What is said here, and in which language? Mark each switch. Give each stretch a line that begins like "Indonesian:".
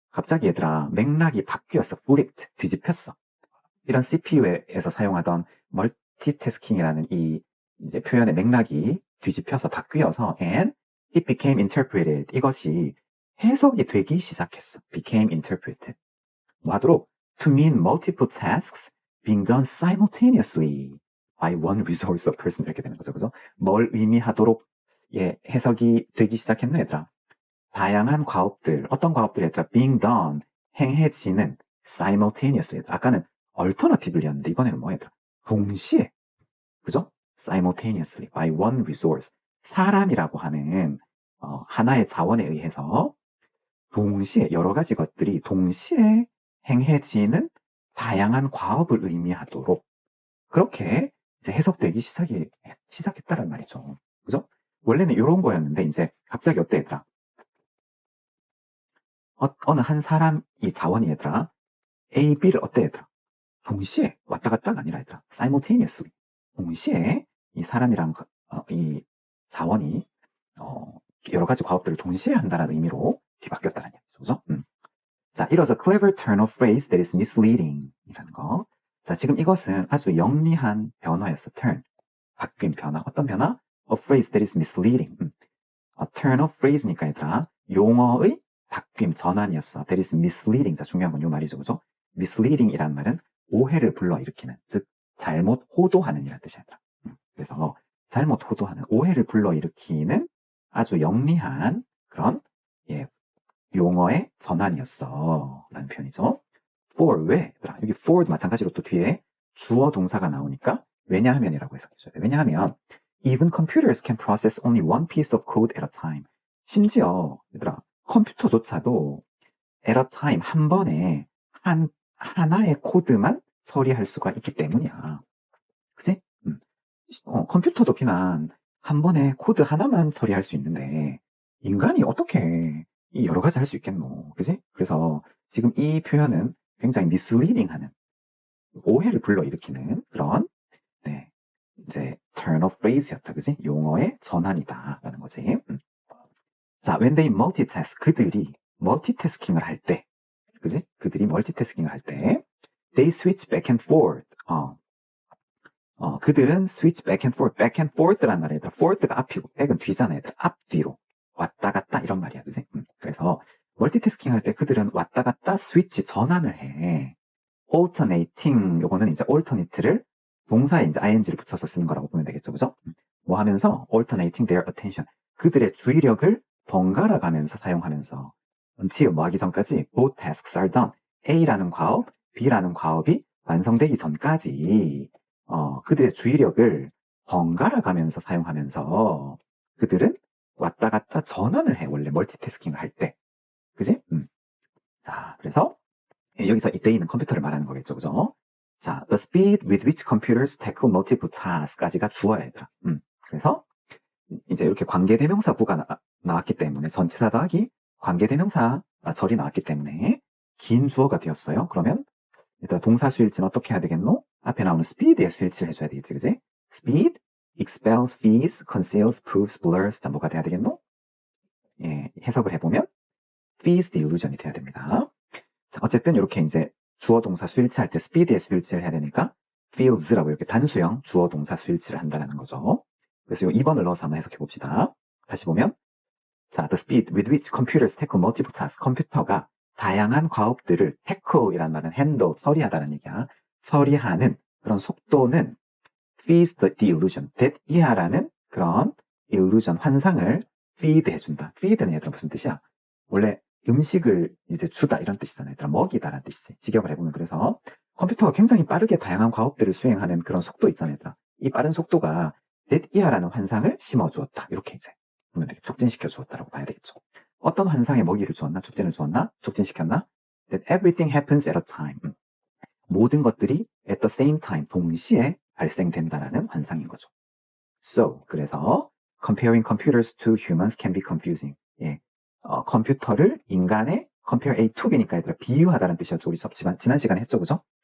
Korean: 갑자기 얘들아 맥락이 바뀌었어. flipped. 뒤집혔어. 이런 CPU에서 사용하던 멀티태스킹이라는 이 이제 표현의 맥락이 뒤집혀서 바뀌어서
English: and it became interpreted.
Korean: 이것이 해석이 되기 시작했어.
English: became interpreted.
Korean: 뭐 하도록
English: to mean multiple tasks being done simultaneously by one resource of person
Korean: 이렇게 되는 거죠. 그죠? 뭘 의미하도록 해석이 되기 시작했나 얘들아. 다양한 과업들, 어떤 과업들이 얘들아 being done, 행해지는 simultaneously. 아까는 alternative였는데 이번에는 뭐 얘들아? 동시에. 그죠?
English: simultaneously by one resource.
Korean: 사람이라고 하는 하나의 자원에 의해서 동시에 여러 가지 것들이 동시에 행해지는 다양한 과업을 의미하도록 그렇게 이제 해석되기 시작했다란 말이죠. 그죠? 원래는 이런 거였는데 이제 갑자기 어때 얘들아? 어느 한 사람이 자원이 얘들아 A, B를 어때 얘들아? 동시에 왔다 갔다가 아니라 얘들아 simultaneously 동시에 이 사람이랑 이 자원이 여러 가지 과업들을 동시에 한다는 의미로 뒤바뀌었다는 얘기죠. 그죠?
English: 자, it was a clever turn of phrase that is misleading
Korean: 이라는 거. 자, 지금 이것은 아주 영리한 변화였어. turn. 바뀐 변화. 어떤 변화?
English: A phrase that is misleading.
Korean: A turn of phrase니까 얘들아 용어의 바뀜, 전환이었어.
English: That is misleading.
Korean: 자, 중요한 건 이 말이죠. 그죠? misleading 이라는 말은 오해를 불러일으키는, 즉 잘못 호도하는 이라는 뜻이야. 그래서 잘못 호도하는, 오해를 불러일으키는 아주 영리한 그런 용어의 전환이었어. 라는 표현이죠. for, 왜? 여기 for도 마찬가지로 또 뒤에 주어 동사가 나오니까 왜냐하면이라고 해석해줘야 돼. 왜냐하면
English: even computers can process only one piece of code at a time.
Korean: 심지어 얘들아 컴퓨터조차도 at a time 한 번에 하나의 코드만 처리할 수가 있기 때문이야. 그치? 컴퓨터도 비난 한 번에 코드 하나만 처리할 수 있는데 인간이 어떻게 이 여러 가지 할 수 있겠노? 그지? 그래서 지금 이 표현은 굉장히 misleading 하는 오해를 불러일으키는 그런 이제 turn of phrase였다. 그지? 용어의 전환이다 라는 거지. 자,
English: when they multitask
Korean: 그들이 멀티태스킹을 할 때 그지? 그들이 멀티태스킹을 할 때
English: they switch back and forth.
Korean: 그들은
English: switch back and forth
Korean: 란 말이야. forth가 앞이고 back은 뒤잖아. 얘들 앞뒤로 왔다 갔다 이런 말이야. 그지? 그래서 멀티태스킹 할 때 그들은 왔다 갔다 스위치 전환을 해. alternating 요거는 이제 alternate를 동사에 이제 ing를 붙여서 쓰는 거라고 보면 되겠죠. 그죠? 뭐 하면서
English: alternating their attention
Korean: 그들의 주의력을 번갈아 가면서 사용하면서 until 뭐 하기 전까지
English: both tasks are done.
Korean: A라는 과업, B라는 과업이 완성되기 전까지 그들의 주의력을 번갈아 가면서 사용하면서 그들은 왔다 갔다 전환을 해. 원래 멀티태스킹을 할 때. 그지? 자, 그래서 여기서 이때이는 컴퓨터를 말하는 거겠죠. 그죠?
English: 자, the speed with which computers tackle multiple tasks까지가
Korean: 주어야 얘들아. 그래서 이제 이렇게 관계대명사구가 나왔기 때문에 전치사 더하기 관계대명사 절이 나왔기 때문에 긴 주어가 되었어요. 그러면 얘들아 동사 수일치는 어떻게 해야 되겠노? 앞에 나오는 speed에 수일치를 해줘야 되겠지. 그지?
English: speed, expels, fees, conceals, proves, blurs. 자, 뭐가 돼야 되겠노?
Korean: 예, 해석을 해보면
English: fees the illusion
Korean: 이 돼야 됩니다. 자, 어쨌든 이렇게 이제 주어 동사 수일치 할 때 speed에 수일치를 해야 되니까 feels라고 이렇게 단수형 주어 동사 수일치를 한다는 거죠. 그래서 이 2번을 넣어서 한번 해석해 봅시다. 다시 보면 자,
English: the speed with which computers tackle multiple tasks.
Korean: 컴퓨터가 다양한 과업들을 tackle이라는 말은 handle, 처리하다는 얘기야. 처리하는 그런 속도는 feeds the illusion. that 이하라는 그런 illusion, 환상을 feed 해준다. feed는 얘들아 무슨 뜻이야? 원래 음식을 이제 주다 이런 뜻이잖아요. 얘들아 먹이다라는 뜻이지. 직역을 해보면 그래서 컴퓨터가 굉장히 빠르게 다양한 과업들을 수행하는 그런 속도 있잖아요. 얘들아. 이 빠른 속도가 that 이하라는 환상을 심어주었다. 이렇게 이제 보면 되게 촉진시켜 주었다라고 봐야 되겠죠. 어떤 환상에 먹이를 주었나? 촉진을 주었나? 촉진시켰나?
English: That everything happens at a time.
Korean: 모든 것들이
English: at the same time,
Korean: 동시에 발생된다라는 환상인 거죠.
English: So,
Korean: 그래서
English: comparing computers to humans can be confusing.
Korean: 예, 컴퓨터를 인간에 compare A to B니까 얘들아 비유하다는 뜻이었죠. 우리 지난 시간에 했죠. 그죠?